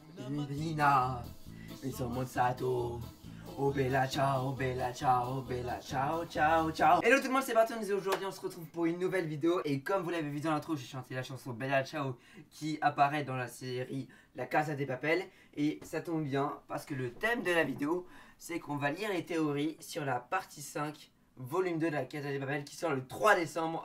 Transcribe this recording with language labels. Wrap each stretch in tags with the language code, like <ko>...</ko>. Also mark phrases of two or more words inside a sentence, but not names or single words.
<it>Argentina, insomma Sato. Oh bella ciao, bella ciao, bella ciao, ciao, ciao.</it> <fr>Hello tout le monde, c'est Barton et aujourd'hui on se retrouve pour une nouvelle vidéo. Et comme vous l'avez vu dans l'intro, j'ai chanté la chanson Bella Ciao qui apparaît dans la série La Casa de Papel. Et ça tombe bien parce que le thème de la vidéo, c'est qu'on va lire les théories sur la partie 5, volume 2 de La Casa de Papel qui sort le 3 décembre.</fr>